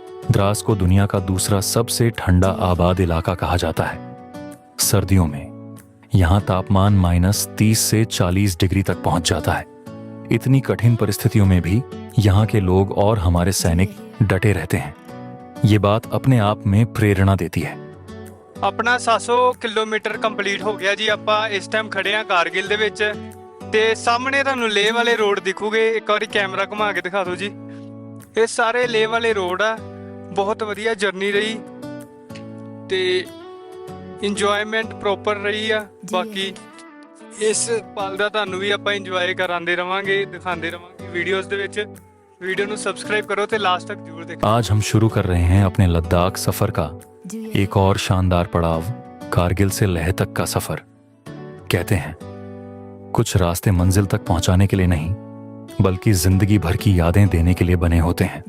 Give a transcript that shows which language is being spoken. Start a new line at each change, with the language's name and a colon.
Hindi: द्रास को दुनिया का दूसरा सबसे ठंडा आबाद इलाका कहा जाता है। सर्दियों में यहां तापमान -30 से 40 डिग्री तक पहुंच जाता है। इतनी कठिन परिस्थितियों में भी यहां के लोग और हमारे सैनिक डटे रहते हैं। ये बात अपने आप में प्रेरणा देती है।
Punjabi: ਆਪਣਾ 700 ਕਿਲੋਮੀਟਰ ਕੰਪਲੀਟ ਹੋ ਗਿਆ ਜੀ। ਆਪਾਂ ਇਸ ਟਾਈਮ ਖੜੇ ਆ ਕਾਰਗਿਲ ਦੇ ਵਿੱਚ ਤੇ ਸਾਹਮਣੇ ਤੁਹਾਨੂੰ ਲੇਹ ਵਾਲੇ ਰੋਡ ਦਿਖੂਗੇ। ਇੱਕ ਵਾਰੀ ਕੈਮਰਾ ਘੁਮਾ ਕੇ ਦਿਖਾ ਦਿਓ ਜੀ। ਇਹ ਸਾਰੇ ਲੇਹ ਵਾਲੇ ਰੋਡ ਆ। ਬਹੁਤ ਵਧੀਆ ਜਰਨੀ ਰਹੀ ਤੇ ਇੰਜੋਇਮੈਂਟ ਪ੍ਰੋਪਰ ਰਹੀ ਆ। ਬਾਕੀ ਇਸ ਪਲ ਦਾ ਤੁਹਾਨੂੰ ਵੀ ਆਪਾਂ ਇੰਜੋਏ ਕਰਾਉਂਦੇ ਰਵਾਂਗੇ, ਦਿਖਾਉਂਦੇ ਰਵਾਂਗੇ ਵੀਡੀਓਜ਼ ਦੇ ਵਿੱਚ।
Hindi: वीडियो ਨੂੰ सब्सक्राइब करो तो लास्ट तक जरूर देखो। आज हम शुरू कर रहे हैं अपने लद्दाख सफर का Do you एक और शानदार पड़ाव, कारगिल से लेह तक का सफर। कहते हैं कुछ रास्ते मंजिल तक पहुंचाने के लिए नहीं, बल्कि जिंदगी भर की यादें देने के लिए बने होते हैं।